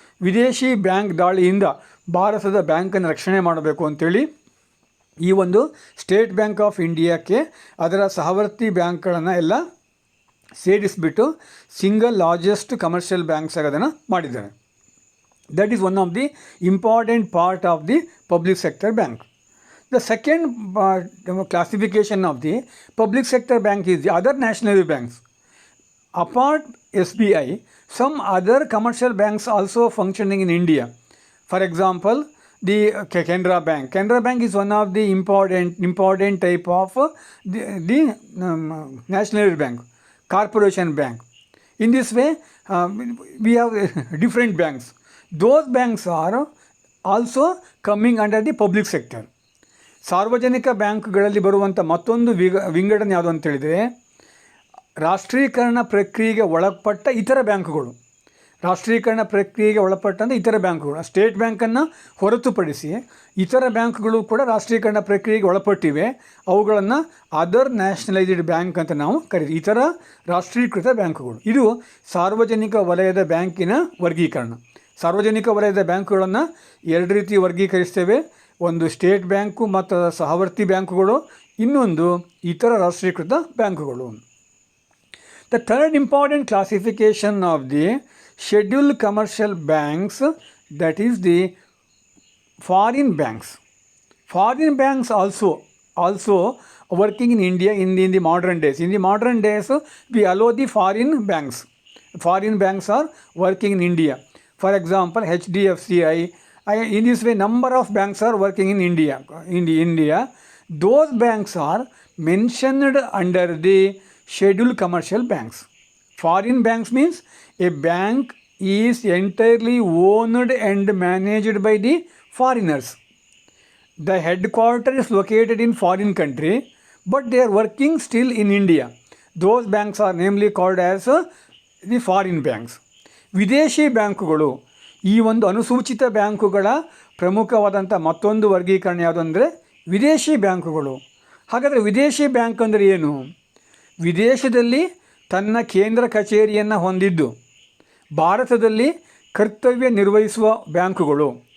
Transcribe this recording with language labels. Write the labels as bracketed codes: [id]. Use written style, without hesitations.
[kn] ವಿದೇಶಿ ಬ್ಯಾಂಕ್ ದಾಳಿಯಿಂದ ಭಾರತದ ಬ್ಯಾಂಕನ್ನು ರಕ್ಷಣೆ ಮಾಡಬೇಕು ಅಂಥೇಳಿ ಈ ಒಂದು ಸ್ಟೇಟ್ ಬ್ಯಾಂಕ್ ಆಫ್ ಇಂಡಿಯಾಕ್ಕೆ ಅದರ ಸಹವರ್ತಿ ಬ್ಯಾಂಕ್ಗಳನ್ನು ಎಲ್ಲ ಸೇರಿಸಿಬಿಟ್ಟು [en] single largest commercial banks [kn] ಆಗಿ ಅದನ್ನು ಮಾಡಿದ್ದಾರೆ. [en] That is one of the important part of the public sector bank. The second classification of the public sector bank is the other nationalized banks. Apart SBI, some other commercial banks also functioning in India. For example, the Canara Bank. Canara Bank is one of the important type of the nationalized bank, corporation bank. In this way, we have different banks. Those banks are also coming under the public sector. [kn] ಸಾರ್ವಜನಿಕ ಬ್ಯಾಂಕ್ಗಳಲ್ಲಿ ಬರುವಂಥ ಮತ್ತೊಂದು ವಿಂಗಡಣೆ ಯಾವುದು ಅಂತ ಹೇಳಿದರೆ, ರಾಷ್ಟ್ರೀಕರಣ ಪ್ರಕ್ರಿಯೆಗೆ ಒಳಪಟ್ಟ ಇತರ ಬ್ಯಾಂಕುಗಳು. ರಾಷ್ಟ್ರೀಕರಣ ಪ್ರಕ್ರಿಯೆಗೆ ಒಳಪಟ್ಟಂಥ ಇತರ ಬ್ಯಾಂಕುಗಳು, ಸ್ಟೇಟ್ ಬ್ಯಾಂಕನ್ನು ಹೊರತುಪಡಿಸಿ ಇತರ ಬ್ಯಾಂಕ್ಗಳು ಕೂಡ ರಾಷ್ಟ್ರೀಕರಣ ಪ್ರಕ್ರಿಯೆಗೆ ಒಳಪಟ್ಟಿವೆ. ಅವುಗಳನ್ನು [en] other nationalised bank [kn] ಅಂತ ನಾವು ಕರೀತೀವಿ, ಇತರ ರಾಷ್ಟ್ರೀಕೃತ ಬ್ಯಾಂಕುಗಳು. ಇದು ಸಾರ್ವಜನಿಕ ವಲಯದ ಬ್ಯಾಂಕಿನ ವರ್ಗೀಕರಣ. ಸಾರ್ವಜನಿಕ ವಲಯದ ಬ್ಯಾಂಕುಗಳನ್ನು ಎರಡು ರೀತಿ ವರ್ಗೀಕರಿಸ್ತೇವೆ. ಒಂದು ಸ್ಟೇಟ್ ಬ್ಯಾಂಕು ಮತ್ತು ಸಹವರ್ತಿ ಬ್ಯಾಂಕುಗಳು, ಇನ್ನೊಂದು ಇತರ ರಾಷ್ಟ್ರೀಕೃತ ಬ್ಯಾಂಕುಗಳು. [en] The third important classification of the scheduled commercial banks, that is the foreign banks. Foreign banks also working in India in the modern days. In the modern days, we allow the foreign banks. Foreign banks are working in India. For example, HDFCI. In this way, number of banks are working in India. Those banks are mentioned under the scheduled commercial banks. Foreign banks means a bank is entirely owned and managed by the foreigners. The headquarters is located in foreign country, but they are working still in India. Those banks are namely called as the foreign banks. [kn] ವಿದೇಶಿ ಬ್ಯಾಂಕುಗಳು, ಈ ಒಂದು ಅನುಸೂಚಿತ ಬ್ಯಾಂಕುಗಳ ಪ್ರಮುಖವಾದಂಥ ಮತ್ತೊಂದು ವರ್ಗೀಕರಣ ಯಾವುದು ಅಂದರೆ ವಿದೇಶಿ ಬ್ಯಾಂಕುಗಳು. ಹಾಗಾದರೆ ವಿದೇಶಿ ಬ್ಯಾಂಕ್ ಅಂದರೆ ಏನು? ವಿದೇಶದಲ್ಲಿ ತನ್ನ ಕೇಂದ್ರ ಕಚೇರಿಯನ್ನು ಹೊಂದಿದ್ದು ಭಾರತದಲ್ಲಿ ಕರ್ತವ್ಯ ನಿರ್ವಹಿಸುವ ಬ್ಯಾಂಕುಗಳು.